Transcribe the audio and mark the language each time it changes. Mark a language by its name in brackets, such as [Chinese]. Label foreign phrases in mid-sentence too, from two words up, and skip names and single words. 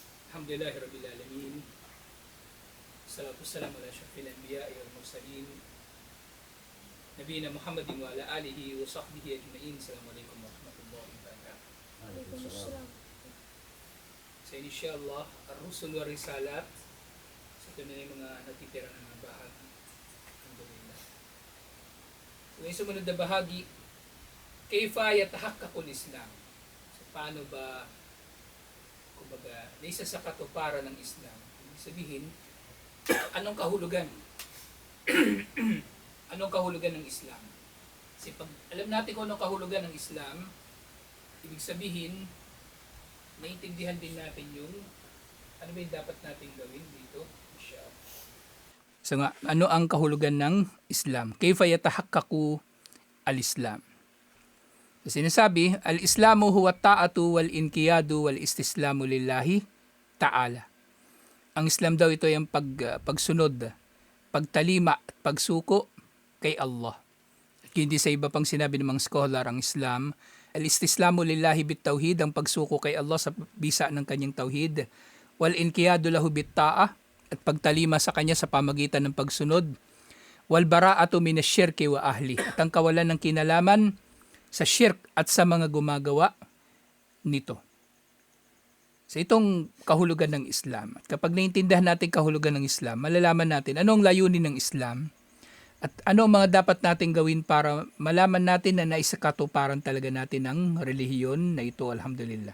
[Arabic] الحمد لله رب العالمين. الصلاة والسلام على أشرف الأنبياء والمرسلين. نبينا محمد وعلى آله وصحبه أجمعين. السلام عليكم ورحمة الله وبركاته. Waalaikumsalam. So إن شاء الله، الرسل والرسالات. [Filipino] So ito na yung mga natitira ng mga bahagi. Alhamdulillah. So yung sumunod na bahagi, [Arabic] كيف يتحقق الإسلام. [Filipino] So paano ba, kumbaga, isa sa katuparan ng Islam. Ibig sabihin, anong kahulugan? Anong kahulugan ng Islam? Kasi pag alam natin kung anong kahulugan ng Islam, ibig sabihin, naiintindihan din natin yung ano ba yung dapat natin gawin dito. So nga, ano ang kahulugan ng Islam? [Arabic] كيف يتحقق الإسلام? [Filipino] So sinasabi, [Arabic] الإسلام هو الطاعة والانقياد والاستسلام لله تعالى. [Filipino] Ang Islam daw ito ay ang pagsunod, pagtalima at pagsuko kay Allah. At hindi sa iba pang sinabi ng mga scholar, ang Islam, [Arabic] الاستسلام لله بالتوحيد, [Filipino] ang pagsuko kay Allah sa bisa ng kanyang tauhid, [Arabic] والانقياد له بالطاعة, [Filipino] at pagtalima sa kanya sa pamagitan ng pagsunod, [Arabic] والبراءة من الشرك وأهله, [Filipino] at ang kawalan ng kinalaman sa shirk at sa mga gumagawa nito. So itong kahulugan ng Islam. At kapag naintindihan natin kahulugan ng Islam, malalaman natin anong layunin ng Islam at ano ang mga dapat natin gawin para malaman natin na naisakatuparan talaga natin ang relihiyon na ito, alhamdulillah.